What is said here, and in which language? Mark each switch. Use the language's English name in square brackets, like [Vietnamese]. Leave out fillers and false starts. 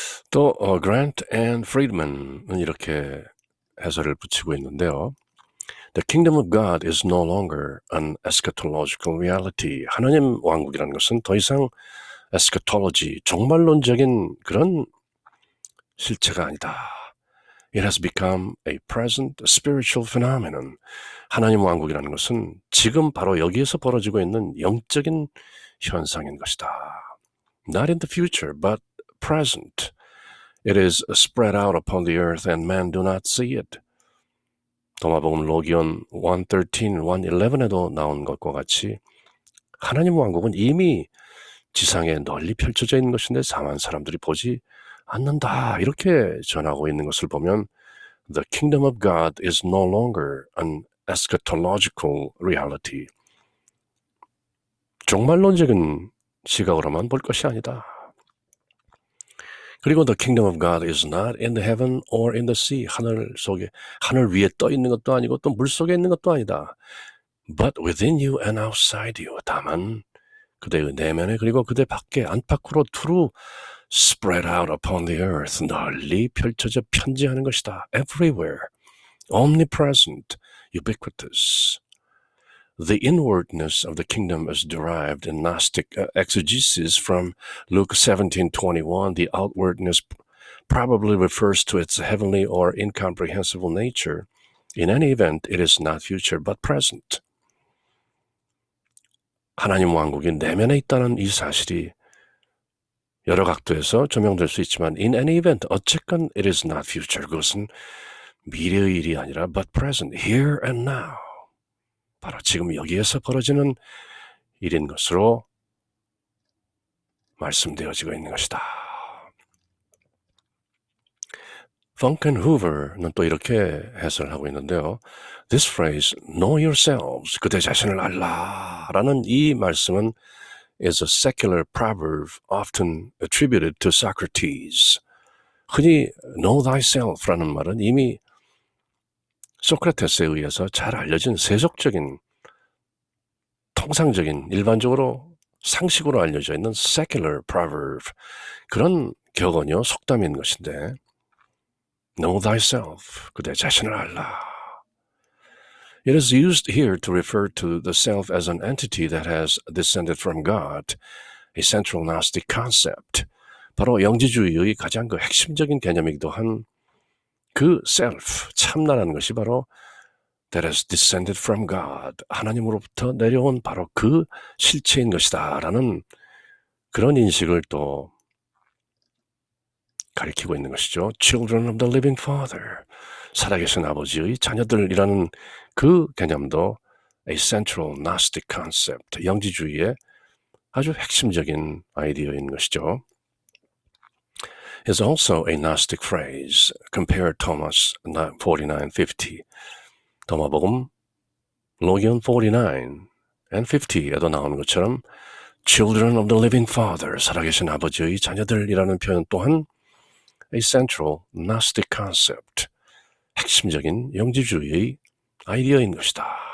[Korean] 또 Grant and Friedman은 이렇게 해설을 붙이고 있는데요. [English] The kingdom of God is no longer an eschatological reality. [Korean] 하나님 왕국이라는 것은 더 이상 eschatology, 종말론적인 그런 실체가 아니다. [English] It has become a present spiritual phenomenon. [Korean] 하나님 왕국이라는 것은 지금 바로 여기에서 벌어지고 있는 영적인 현상인 것이다. [English] Not in the future, but present. It is spread out upon the earth and men do not see it. [Korean] 도마복음 로기온 1:13, 1:11에도 나온 것과 같이 하나님 왕국은 이미 지상에 널리 펼쳐져 있는 것인데 다만 사람들이 보지 않는다. 이렇게 전하고 있는 것을 보면 [English] The kingdom of God is no longer an eschatological reality. [Korean] 종말론적인 시각으로만 볼 것이 아니다. [English] 그리고 the kingdom of God is not in the heaven or in the sea. [Korean] 하늘 위에 떠 있는 것도 아니고 또 물 속에 있는 것도 아니다. [English] But within you and outside you. [Korean] 다만 그대의 내면에 그리고 그대 밖에 안팎으로 두루 [English] spread out upon the earth. [Korean] 널리 펼쳐져 편지하는 것이다. [English] Everywhere. Omnipresent. Ubiquitous. The inwardness of the kingdom is derived in Gnostic exegesis from Luke 17:21. The outwardness probably refers to its heavenly or incomprehensible nature. In any event, it is not future but present. [Korean] 하나님 왕국이 내면에 있다는 이 사실이 여러 각도에서 조명될 수 있지만 [English] in any event, [Korean] 어쨌건 [English] it is not future. [Korean] 그것은 미래의 일이 아니라 [English] but present, here and now. [Korean] 바로 지금 여기에서 벌어지는 일인 것으로 말씀되어지고 있는 것이다. 펑켄후버는 또 이렇게 해설을 하고 있는데요. [English] This phrase, know yourselves, [Korean] 그대 자신을 알라 라는 이 말씀은 [English] is a secular proverb often attributed to Socrates. [Korean] 흔히 [English] know thyself [Korean] 라는 말은 이미 소크라테스에 의해서 잘 알려진 세속적인, 통상적인, 일반적으로 상식으로 알려져 있는 secular proverb, 그런 격언이요, 속담인 것인데 know thyself, 그대 자신을 알라. [English] It is used here to refer to the self as an entity that has descended from God, a central Gnostic concept. [Korean] 바로 영지주의의 가장 그 핵심적인 개념이기도 한 그 self, 참나라는 것이 바로 [English] that has descended from God, [Korean] 하나님으로부터 내려온 바로 그 실체인 것이다 라는 그런 인식을 또 가리키고 있는 것이죠. [English] Children of the living Father, [Korean] 살아계신 아버지의 자녀들이라는 그 개념도 [English] a central Gnostic concept, [Korean] 영지주의의 아주 핵심적인 아이디어인 것이죠. [English] Is also a Gnostic phrase. Compare Thomas 49:50. [Korean] 도마복음 로기온 49 and 50에도 나오는 것처럼 [English] Children of the living Father, [Korean] 살아계신 아버지의 자녀들이라는 표현 또한 [English] a central Gnostic concept, [Korean] 핵심적인 영지주의의 아이디어인 것이다.